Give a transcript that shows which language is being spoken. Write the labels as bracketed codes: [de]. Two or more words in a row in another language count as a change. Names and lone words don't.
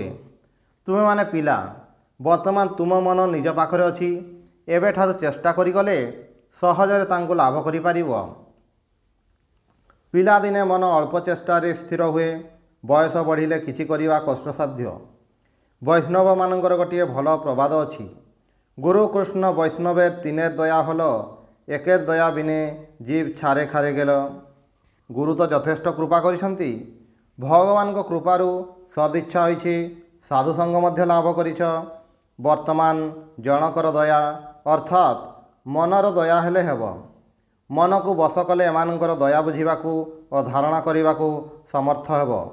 [or] ତୁମେମାନେ ପିଲା, ବର୍ତ୍ତମାନ ତୁମ ମନ ନିଜ ପାଖରେ ଅଛି। ଏବେଠାରୁ ଚେଷ୍ଟା କରିଗଲେ ସହଜରେ ତାଙ୍କୁ ଲାଭ କରିପାରିବ। ପିଲାଦିନେ ମନ ଅଳ୍ପ ଚେଷ୍ଟାରେ ସ୍ଥିର ହୁଏ। ବୟସ ବଢ଼ିଲେ କିଛି କରିବା କଷ୍ଟସାଧ୍ୟ। ବୈଷ୍ଣବମାନଙ୍କର ଗୋଟିଏ ଭଲ ପ୍ରବାଦ ଅଛି, [bn] গুরু কৃষ্ণ বৈষ্ণবের তিনের দয়া হল, একের দয়া বিনে জীব ছাড়ে খারে গেল। [or] ଗୁରୁ ତ ଯଥେଷ୍ଟ କୃପା କରିଛନ୍ତି। ভগবানଙ୍କ କୃପାରୁ ସଦିଚ୍ଛା ହୋଇଛି, ସାଧୁସଙ୍ଗ ମଧ୍ୟ ଲାଭ କରିଛ। ବର୍ତ୍ତମାନ ଜଣକର ଦୟା ଅର୍ଥାତ୍ ମନର ଦୟା ହେଲେ ହେବ। ମନକୁ ବଶ କଲେ ଏମାନଙ୍କର ଦୟା ବୁଝିବାକୁ ଓ ଧାରଣା କରିବାକୁ ସମର୍ଥ ହେବ।